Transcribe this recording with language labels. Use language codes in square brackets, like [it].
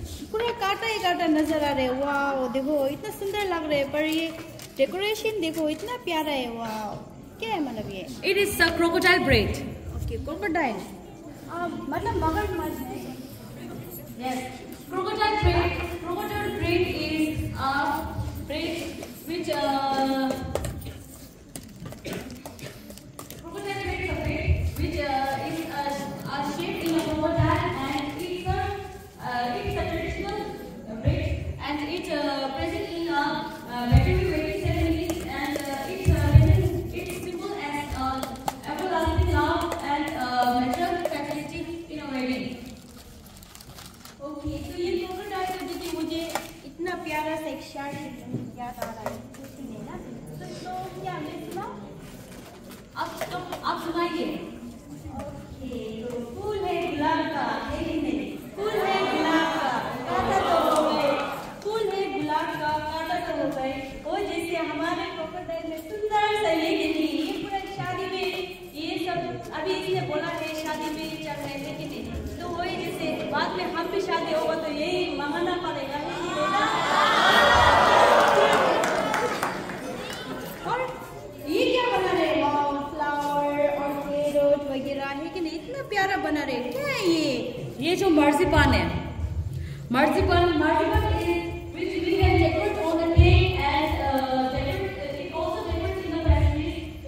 [hi] पूरा काटा ही काटा नजर आ रहा है। वाह देखो इतना सुंदर लग रहा है, पर ये डेकोरेशन देखो इतना प्यारा है। वाह क्या है मतलब ये? [en] It is a crocodile braid. [hi] Okay crocodile, मतलब मगरमच्छ है। [en] Yes, crocodile braid. Crocodile braid is a braid which crocodile braid is a braid which is shaped in a crocodile, and it's a traditional braid, and it present in veterinary wedding ceremonies, and it's symbol as everlasting love and natural fertility in a wedding. [hi] Okay, तो ये crocodile को देखिए, मुझे इतना प्यारा सा एक शायरी याद आ रहा है, कुछ नहीं ना? तो क्या मैं सुनाऊं? आप सुनाइए। ओके, तो फूल है गुलाब का, है कि नहीं? फूल है गुलाब का, कांटा तो हो गए। फूल है गुलाब का, कांटा तो हो गए। वो जैसे हमारे क्रोकोडाइल में सुंदर सा ये देखिए, ये पूरा शादी में ये सब अभी इसने बोला है शादी में ये चल रहे थे कि नहीं? तो वही जैसे बाद में हम भी शादी होगा तो यही मंगाना पड़ेगा, है कि नहीं ना? और ये क्या बना रहे? फ्लावर और है कि नहीं, इतना प्यारा बना रहे। क्या है ये जो मर्जीपान है, [en] Marzipan which we can decorate on the cake and it also decorates in the pastries.